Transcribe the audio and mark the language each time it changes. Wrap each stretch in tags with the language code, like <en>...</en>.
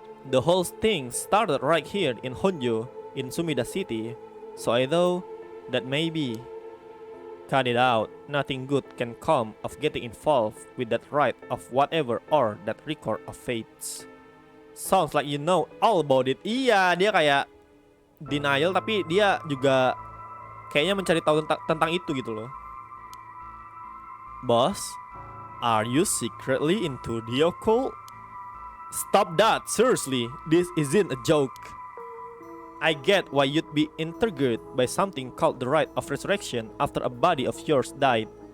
<en>The whole thing started right here in Honjo, in Sumida City, so I thought that maybe. Cut it out. Nothing good can come of getting involved with that rite of whatever or that record of fates. Sounds like you know all about it.</en> <id>Iya, dia kayak denial tapi dia juga kayaknya mencari tahu tentang itu gitu loh.</id> <en>Boss, are you secretly into the occult? Stop that, seriously. This isn't a joke. I get why you'd be intrigued by something called the rite of resurrection after a body of yours died.</en>